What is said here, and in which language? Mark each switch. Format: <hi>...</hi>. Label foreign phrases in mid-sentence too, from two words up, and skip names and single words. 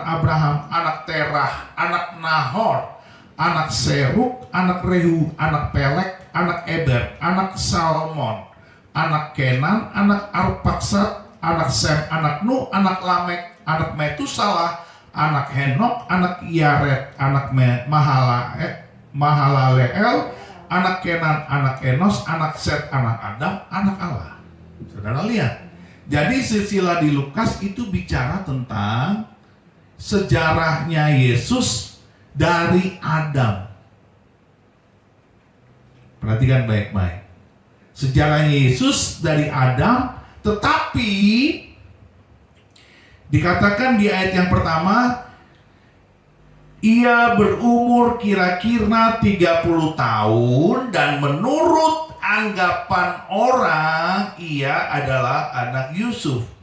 <id>Abraham, anak Terah, anak Nahor, anak Seruk, anak Rehu, anak Pelek, anak Eber, anak Salmon, anak Kenan, anak Arpaksad, anak Sem, anak Nuh, anak Lamek, anak Metusalah, anak Henok, anak Yared, anak Mahalaleel, anak Kenan, anak Enos, anak Set, anak Adam, anak Allah. Saudara lihat, jadi silsilah di Lukas itu bicara tentang sejarahnya Yesus dari Adam. Perhatikan baik-baik. Sejarahnya Yesus dari Adam, tetapi dikatakan di ayat yang pertama, ia berumur kira-kira 30 tahun dan menurut anggapan orang ia adalah anak Yusuf.</id>